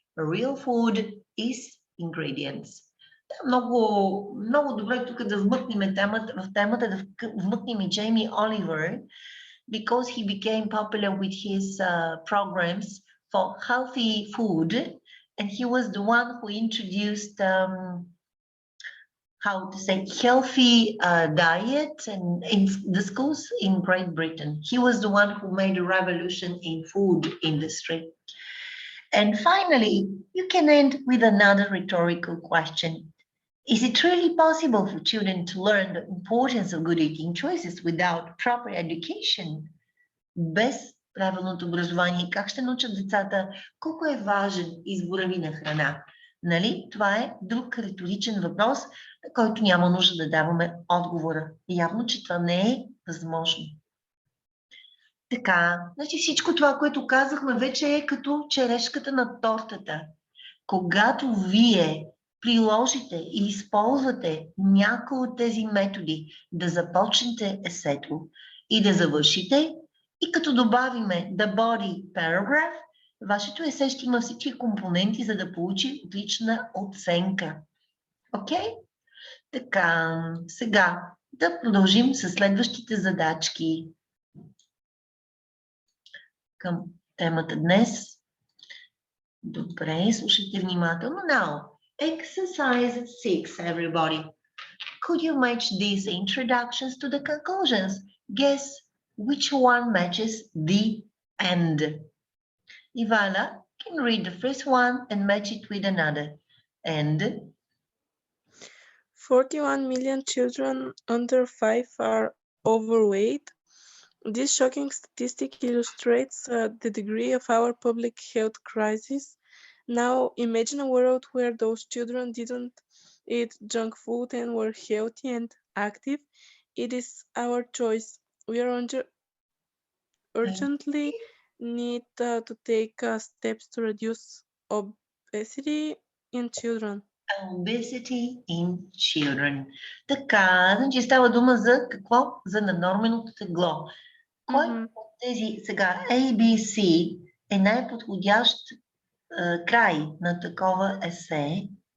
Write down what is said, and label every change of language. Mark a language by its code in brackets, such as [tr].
[en] A real food is ingredients. [bg] Много добре тук да вмъкнем темата, да вмъкнем и [en] Jamie Oliver, because he became popular with his programs for healthy food, and he was the one who introduced how to say healthy diet and in the schools in Great Britain. He was the one who made a revolution in food industry. And finally, you can end with another rhetorical question. Is it really possible for children to learn the importance of good eating choices without proper education? [bg] Без правилното образование, как ще научат децата колко е важен избора ви на храна? Нали? Това е друг риторичен въпрос, на който няма нужда да даваме отговора. Явно, че това не е възможно. Така, значи всичко това, което казахме, вече е като черешката на тортата. Когато вие приложите и използвате някои от тези методи да започнете есето и да завършите, и като добавиме [en] the body paragraph, [bg] вашето есе ще има всички компоненти, за да получи отлична оценка. Окей? Така, сега да продължим с следващите задачки към темата днес. Добре, слушайте внимателно. [en] Now, exercise 6, everybody. Could you match these introductions to the conclusions? Guess which one matches the end. Ivala can read the first one and match it with another. And 41 million children under 5 are overweight. This shocking statistic illustrates the degree of our public health crisis. Now, imagine a world where those children didn't eat junk food and were healthy and active. It is our choice. We are urgently need to take steps to reduce obesity in children. obesity in children. [bg] Така, значи става дума за какво? За наднорменото тегло. Кой от тези сега ABC е най-подходящ край на такова есе?